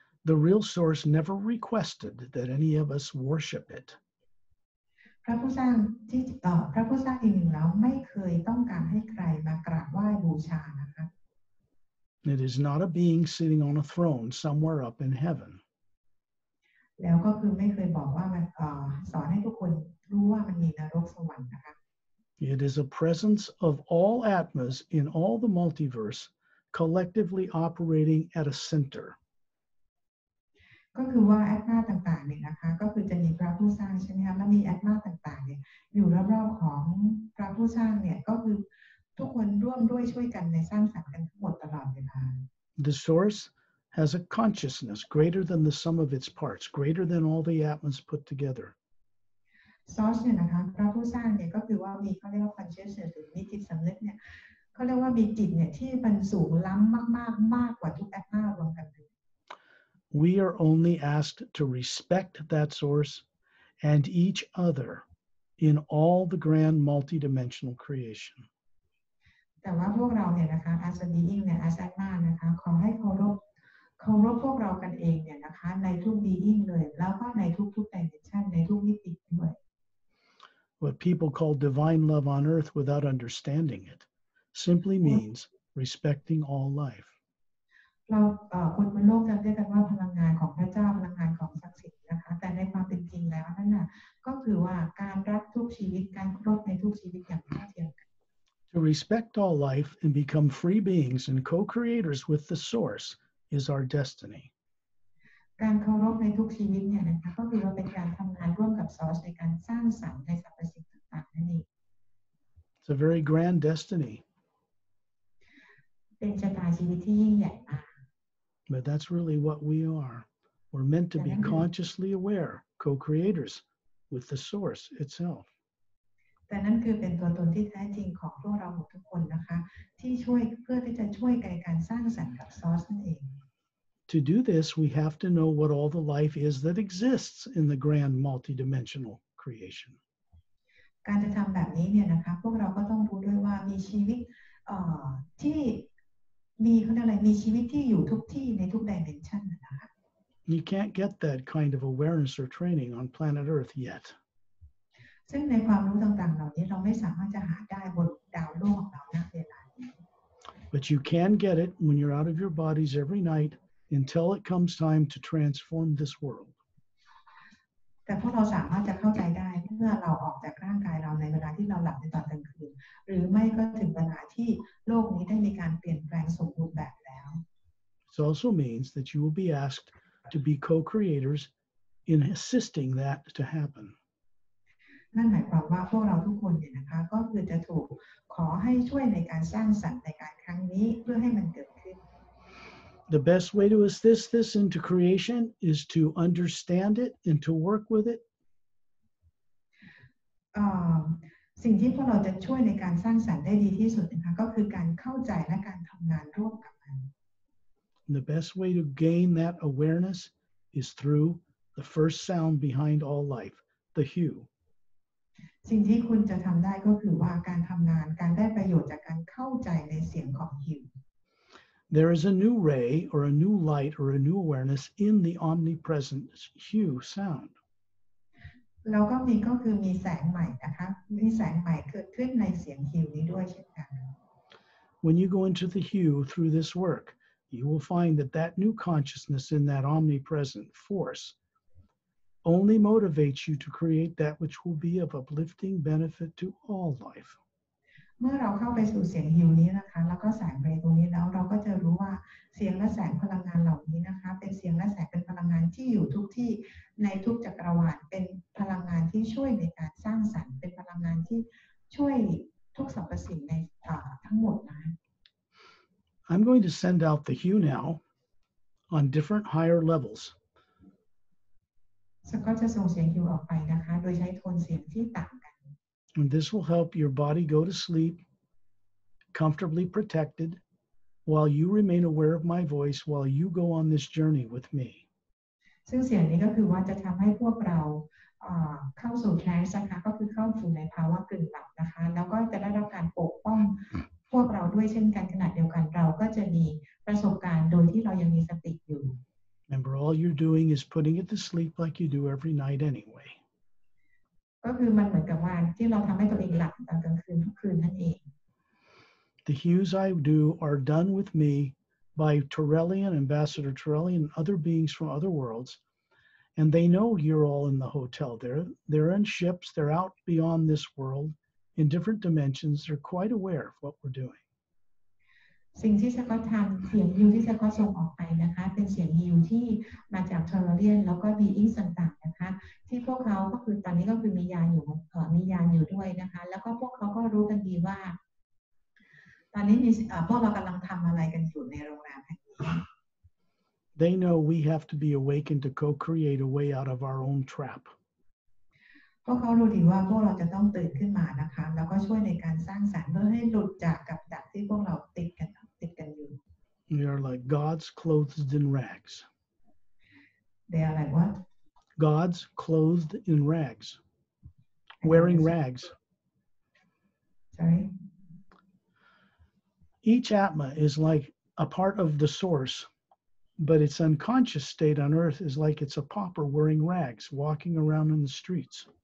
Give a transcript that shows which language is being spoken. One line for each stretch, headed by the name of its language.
English: The real source never requested that any of us worship it.
Thai: พระผู้สร้างที่พระผู้สร้างจริงๆแล้วไม่เคยต้องการให้ใครมากราบไหว้บูชานะคะ
English: It is not a being sitting on a throne somewhere up in heaven.
Thai: แล้วก็คือไม่เคยบอกว่ามันสอนให้ทุกคนรู้ว่ามันมีนรกสวรรค์นะคะ
English: It is a presence of all Atmas in all the multiverse collectively operating at a center.
Thai: ก็คือว่าแอตมาต่างๆเนี่ยนะคะก็คือจะมีพระผู้สร้างใช่ไหมคะแล้วมีแอตมาต่างๆเนี่ยอยู่รอบๆของพระผู้สร้างเนี่ยก็คือทุกคนร่วมด้วยช่วยกันในสร้างสรรค์กันทั้งหมดตลอดเวลา
English: The source has a consciousness greater than the sum of its parts, greater than all the Atmas put together.
Thai: ซอสเนี่ยนะคะพระผู้สร้างเนี่ยก็คือว่ามีเขาเรียกว่า consciousness หรือมีจิตสำนึกเนี่ยเขาเรียกว่ามีจิตเนี่ยที่มันสูงล้ำมากๆมากกว่าทุกแอตมารวมกันเลย
English: We are only asked to respect that source and each other in all the grand multidimensional creation.
Thai: แต่ว่าพวกเราเนี่ยนะคะ
English: as a being
Thai: เนี่ย
English: as Atma
Thai: นะคะขอให้เคารพพวกเรากันเองเนี่ยนะคะในทุก being เลยแล้วก็ในทุก dimension ในทุกมิติด้วย
English: What people call divine love on earth without understanding it simply means respecting all life.
Thai: เราคนบนโลกจะเรียกกันว่าพลังงานของพระเจ้าพลังงานของศักดิ์สิทธิ์นะคะแต่ในความเป็นจริงแล้วนั่นน่ะก็คือว่าการรักทุกชีวิตการเคารพในทุกชีวิตอย่างเท่าเทียมกัน
English: To respect all life and become free beings and co-creators with the source is our destiny.
Thai: การเคารพในทุกชีวิตเนี่ยนะคะก็คือว่าเป็นการทำงานร่วมกับซอสในการสร้างสรรค์ในสรรพสิ่งต่างๆนั่นเอง
English: It's a very grand destiny.
Thai: เป็นชะตาชีวิตที่ยิ่งใหญ่มาก
English: But that's really what we are. We're meant to be consciously aware, co-creators with the source itself.
Thai: แต่นั่นคือเป็นตัวตนที่แท้จริงของพวกเราทุกคนนะคะที่ช่วยเพื่อที่จะช่วยในการสร้างสรรค์กับซอสนั่นเอง
English: To do this, we have to know what all the life is that exists in the grand multidimensional creation.
Thai: การจะทำแบบนี้เนี่ยนะคะพวกเราก็ต้องรู้ด้วยว่ามีชีวิตที่มีเขาเรียกอะไรมีชีวิตที่อยู่ทุกที่ในทุก dimension นะคะ
English: You can't get that kind of awareness or training on planet Earth yet.
Thai: ซึ่งในความรู้ต่างๆเหล่านี้เราไม่สามารถจะหาได้บนดาวโลกของเราณเวลานี้
English: But you can get it when you're out of your bodies every night until it comes time to transform this world.
Thai: แต่พวกเราสามารถจะเข้าใจได้เมื่อเราออกจากร่างกายเราในเวลาที่เราหลับในตอนกลางคืนหรือไม่ก็ถึงเวลาที่โลกนี้ได้มีการเปลี่ยนแปลงสมบูรณ์แบบแล้ว
English: It also means that you will be asked to be co-creators in assisting that to happen.
Thai: นั่นหมายความว่าพวกเราทุกคนเนี่ยนะคะก็คือจะถูกขอให้ช่วยในการสร้างสรรค์ในการครั้งนี้เพื่อให้มันเกิดขึ้น
English: The best way to assist this into creation is to understand it and to work with it.
Thai: สิ่งที่พวกเราจะช่วยในการสร้างสรรค์ได้ดีที่สุดนะคะก็คือการเข้าใจและการทำงานร่วมกับมัน
English: The best way to gain that awareness is through the first sound behind all life, the hue.
Thai: สิ่งที่คุณจะทำได้ก็คือว่าการทำงานการได้ประโยชน์จากการเข้าใจในเสียงของฮิว
English: There is a new ray or a new light or a new awareness in the omnipresent hue sound.
Thai: แล้วก็มีแสงใหม่นะคะมีแสงใหม่เกิดขึ้นในเสียงฮิวนี้ด้วยเช่นกัน
English: When you go into the hue through this work, you will find that that new consciousness in that omnipresent force only motivates you to create that which will be of uplifting benefit to all life.
Thai: เมื่อเราเข้าไปสู่เสียงฮิวนี้นะคะแล้วก็แสงเรย์ตรงนี้แล้วเราก็จะรู้ว่าเสียงและแสงพลังงานเหล่านี้นะคะเป็นเสียงและแสงเป็นพลังงานที่อยู่ทุกที่ในทุกจักรวาลเป็นพลังงานที่ช่วยในการสร้างสรรค์เป็นพลังงานที่ช่วยทุกสรรพสิ่งในทั้งหมดนะ
English: I'm going to send out the hue now on different higher levels.
Thai: สก็จะส่งเสียงฮิวออกไปนะคะโดยใช้โทนเสียงที่ต่างกัน
English: And this will help your body go to sleep comfortably protected while you remain aware of my voice while you go on this journey with me.
Thai: ซึ่งเสียงนี้ก็คือว่าจะทำให้พวกเราเข้าสู่แทรนซ์นะคะก็คือเข้าสู่ในภาวะกึ่งหลับนะคะแล้วก็จะได้รับการปกป้องพวกเราด้วยเช่นกันขณะเดียวกันเราก็จะมีประสบการณ์โดยที่เรายังมีสติอยู่
English: Remember, all you're doing is putting it to sleep like you do every night anyway.
Thai: ก็คือมันเหมือนกับว่าที่เราทำให้ตัวเองหลับตอนกลางคืนทุกคืนนั่นเอง
English: The hues I do are done with me by Torellian, Ambassador Torellian, and other beings from other worlds. And they know you're all in the hotel. They're in ships. They're out beyond this world in different dimensions. They're quite aware of what we're doing.
Thai: สิ่งที่สกอตทำเสียงฮิวที่สกอตส่งออกไปนะคะเป็นเสียงฮิวที่มาจากเทอร์เรียนแล้วก็บีอิงต่างๆนะคะที่พวกเขาก็คือตอนนี้ก็คือมียานอยู่ด้วยนะคะแล้วก็พวกเขาก็รู้กันดีว่าตอนนี้มีพวกเรากำลังทำอะไรกันอยู่ในโรงแรมแห่งนี้
English: They know we have to be awakened to co-create a way out of our own trap.
Thai: พวกเขารู้ดีว่าพวกเราจะต้องตื่นขึ้นมานะคะแล้วก็ช่วยในการสร้างสรรค์เพื่อให้หลุดจากกับดักที่พวกเราติดกันอยู่
English: We are like gods clothed in rags. They are like what? Gods clothed in rags. Wearing rags. Sorry? Each Atma is like a part of the source, but its unconscious state on earth is like it's a pauper wearing rags, walking around in the streets.